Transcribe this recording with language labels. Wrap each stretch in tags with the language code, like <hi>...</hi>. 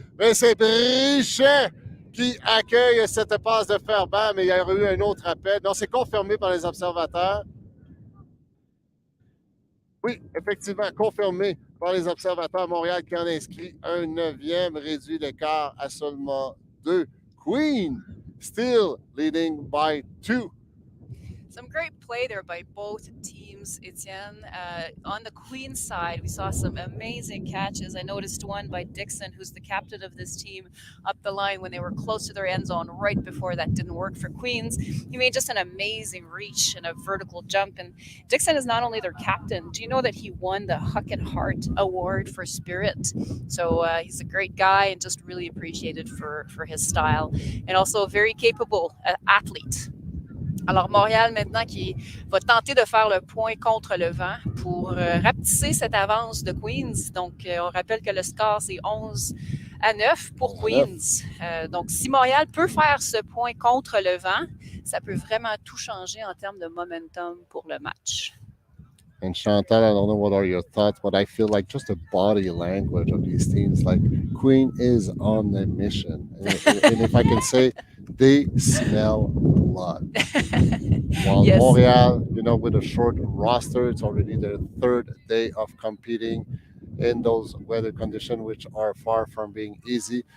<fr>Mais c'est Brichet qui accueille cette passe de Ferber. Mais il y a eu un autre appel. Non, c'est confirmé par les observateurs. Oui, effectivement, confirmé par les observateurs. Montréal qui en inscrit un 9e, réduit l'écart à seulement 2.</fr> <en>Queen still leading by 2. Some great play there by both teams, Etienne. On the Queen's side, we saw some amazing catches. I noticed one by Dixon, who's the captain of this team, up the line when they were close to their end zone right before that didn't work for Queens. He made just an amazing reach and a vertical jump. And Dixon is not only their captain. Do you know that he won the Huck and Hart Award for Spirit? So he's a great guy and just really appreciated for his style. And also a very capable athlete.</en> <fr>Alors, Montréal, maintenant, qui va tenter de faire le point contre le vent pour rapetisser cette avance de Queens. Donc, on rappelle que le score, c'est 11-9 pour Queens. Donc, si Montréal peut faire ce point contre le vent, ça peut vraiment tout changer en termes de momentum pour le match.</fr> <en>And Chantal, I don't know what are your thoughts, but I feel like just the body language of these teams, like Queen is on a mission. And if I can say, they smell blood. While Yes. Montreal, with a short roster, it's already their third day of competing in those weather conditions, which are far from being easy.</en>